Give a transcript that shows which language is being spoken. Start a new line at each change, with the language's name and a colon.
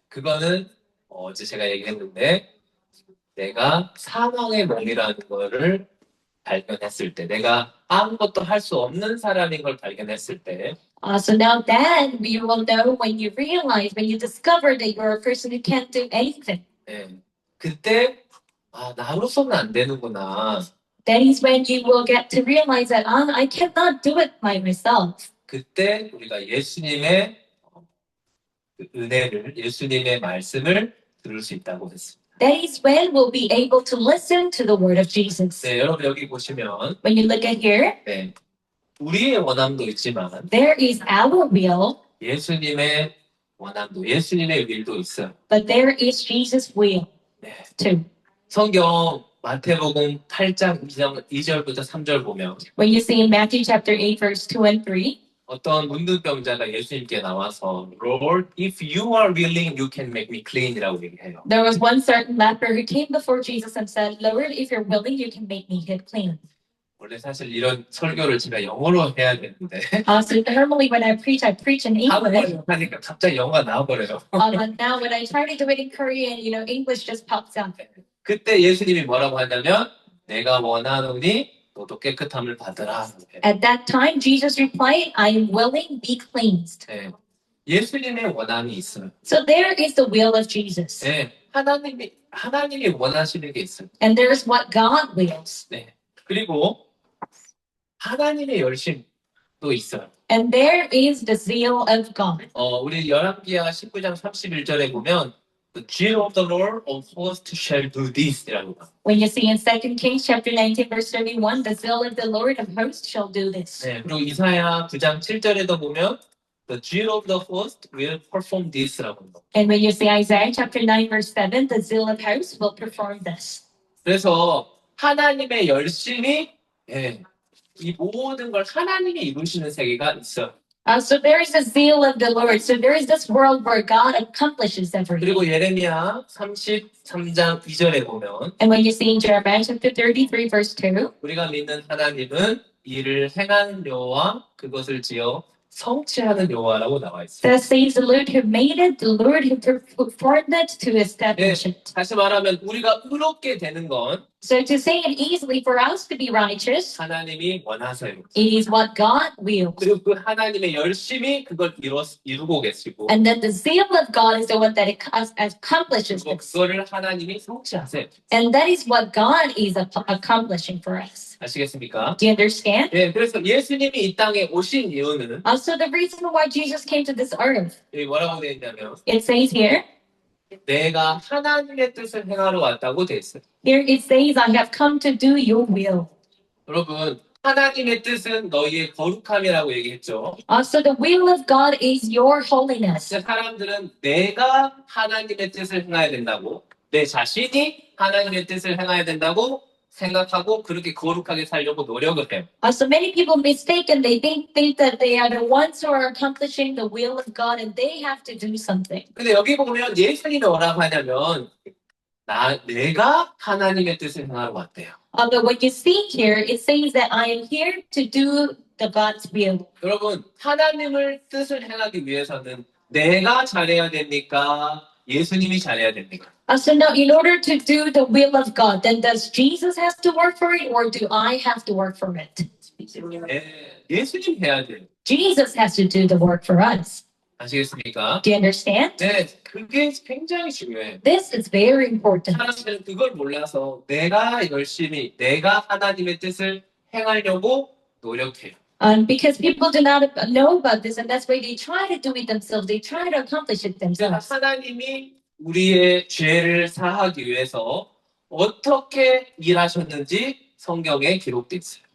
Korean: 그거는 어제 제가 얘기했는데 내가 사망의 몸이라는 거를 발견했을 때 내가 아무것도 할 수 없는 사람인 걸 발견했을 때
English: So now then we will know when you realize, when you discover that you're a person who can't do anything.
Korean: 네, 그때 나로서는 안 되는구나.
English: That is when you will get to realize that I cannot do it by myself.
Korean: 그때 우리가 예수님의 은혜를 예수님의 말씀을 들을 수 있다고 했습니다.
English: That is when we'll be able to listen to the word of Jesus.
Korean: 네, 여러분 여기 보시면
English: When you look at here,
Korean: 네, 우리의 원함도 있지만
English: there is our will,
Korean: 예수님의 원함도 예수님의 일도 있어요.
English: but there is Jesus' will
Korean: 네.
English: too.
Korean: 성경 마태복음 8장 2절부터 3절 보면
English: When you see in Matthew chapter 8, verse 2 and 3,
Korean: 어떤 문둥병자가 예수님께 나와서
English: Lord, if you are willing, you can make me clean
Korean: 이라고 얘기해요.
English: there was one certain leper who came before Jesus and said, Lord, if you're willing, you can make me clean.
Korean: 원래 사실 이런 설교를 제가 영어로 해야 되는데
English: So normally when I preach in English.
Korean: 한국어로 하니까 갑자기 영어가 나와버려요.
English: But now when I try to do it in Korean, English just pops out.
Korean: 그때 예수님이 뭐라고 하냐면 내가 원하노니 너도 깨끗함을 받으라.
English: At that time, Jesus replied, I am willing, be cleansed.
Korean: 네. 예수님의 원함이 있어요.
English: So there is the will of Jesus.
Korean: 네. 하나님이 원하시는 게 있어요.
English: And there is what God wills.
Korean: 네. 그리고 하나님의 열심도 있어요.
English: And there is the zeal of God.
Korean: 우리 열왕기하 19장 31절에 보면
English: The zeal of the Lord of hosts shall do this.
Korean: 이라고 봐.
English: When you see in 2 Kings chapter 19 verse 31, the zeal of the Lord of hosts shall do this.
Korean: 네, 그리고 이사야 9장 7절에도 보면
English: The zeal of the host will perform this.
Korean: 라고 봐.
English: And when you see Isaiah chapter 9 verse 7, the zeal of hosts will perform this.
Korean: 그래서 하나님의 열심이 이 모든 걸 하나님이 이루시는 세계가 있어요.
English: So there is a zeal of the Lord. So there is this world where God accomplishes everything.
Korean: 그리고 예레미야 33장 2절에 보면
English: And when you see in Jeremiah chapter 33 verse 2,
Korean: 우리가 믿는 하나님은 이를 행하는 여호와 그것을 지어 성취하는 여호와라고 나와 있어요.
English: that says the Lord who made it, the Lord who performed it to establish it.
Korean: 다시 말하면 우리가 의롭게 되는 건
English: So to say it easily, for us to be righteous,
Korean: 하나님이 원하세요.
English: it is what God wills.
Korean: 그리고 그 하나님의 열심히 그걸 이루고 계시고
English: And then the zeal of God is the one that accomplishes
Korean: 그리고
English: this.
Korean: 그거를 하나님이 성취하세요.
English: And that is what God is accomplishing for us.
Korean: 아시겠습니까?
English: Do you understand?
Korean: 네, 그래서 예수님이 이 땅에 오신 이유는
English: Also, the reason why Jesus came to this earth,
Korean: 여기 뭐라고 되어 있냐면
English: it says here,
Korean: 내가 하나님의 뜻을 행하러 왔다고 되어 있어요.
English: here it says, I have come to do your will.
Korean: 여러분 하나님의 뜻은 너희의 거룩함이라고 얘기했죠.
English: Also, the will of God is your holiness.
Korean: 근데 사람들은 내가 하나님의 뜻을 행해야 된다고 내 자신이 하나님의 뜻을 행해야 된다고 생각하고 그렇게 거룩하게 살려고 노력을 해요.
English: So many people mistaken, they think that they are the ones who are accomplishing the will of God and they have to do something.
Korean: 근데 여기 보면 예수님이 뭐라고 하냐면 내가 하나님의 뜻을 행하러 왔대요.
English: But what you see here, it says that I am here to do the God's will.
Korean: 여러분 하나님을 뜻을 행하기 위해서는 내가 잘해야 됩니까? 예수님이 잘해야 됩니까?
English: So now, in order to do the will of God, then does Jesus have to work for it, or do I have to work for it?
Korean: 예수님 해야 돼요.
English: Jesus has to do the work for us.
Korean: 아시겠습니까?
English: Do you understand?
Korean: 네, 그게 굉장히 중요해요.
English: This is very important.
Korean: 사람들은 그걸 몰라서 내가 열심히 내가 하나님의 뜻을 행하려고 노력해요.
English: Because people do not know about this, and that's why they try to do it themselves. They try to accomplish it
Korean: 그래서
English: themselves.
Korean: 하나님이 우리의 죄를 사하기 위해서 어떻게 일하셨는지 성경에 기록되어 있어요.